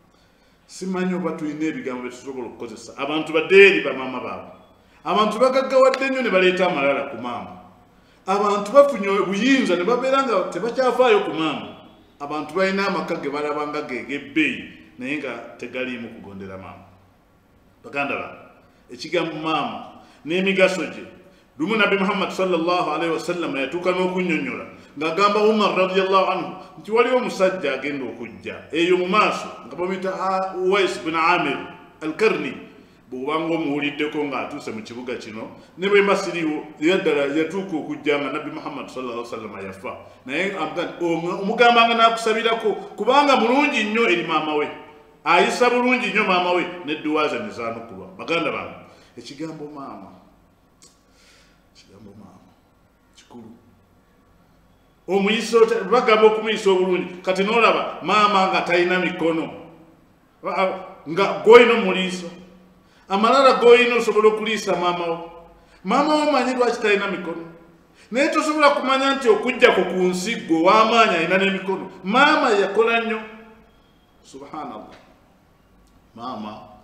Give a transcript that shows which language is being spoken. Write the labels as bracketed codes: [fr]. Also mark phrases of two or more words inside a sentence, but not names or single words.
[lg] simanyi oba tulina ebigambo byetusobola okukozesa abantu badde eri bamaama baabwe abantu bagaggawadde nnyo ne baleeta amalala ku maama abantu bafunye obuyinza ne babeera nga tebakyafaayo ku maama abantu balina amaka ge balaba nga gebbeeyi naye nga tegaliimu kugondera maama baganda ba ekigambo maama n'emigaso gye lumu nabbi Muhammad [ar] صلى الله عليه وسلم [lg] yatuuka n'okunnyonnyola ng'agamba Umar [ar] رضي الله عنه [lg] nti waliwo omusajja agenda okujja eyo mu maaso nga bamuyita Uwais bin Amir al-Karni bw'obanga omuwuliddeko ng'atuuse mu kibuga kino ne bwe masiriwo yaddala yatuuka okujja nga nabbi Muhammad [ar] صلى الله عليه وسلم [lg] yafa naye omugambanga n'akusabirako kubanga mulungi nnyo eri maama we ayisa bulungi nnyo maama we n'edduwaaza ne zaanukulwa baganda bange ekigambo maama kikulu omuyiso bagamba okumuyisa obulungi kati n'olaba maama nga talina mikono nga goyina omuliiso amalala goyina osobola okuliisa maama wo manyi lwaki talina mikono naye tosobola kumanya nti okujjako ku nsi gwe w'amaanyi alina n'emikono maama yakola nnyo subhanallah maama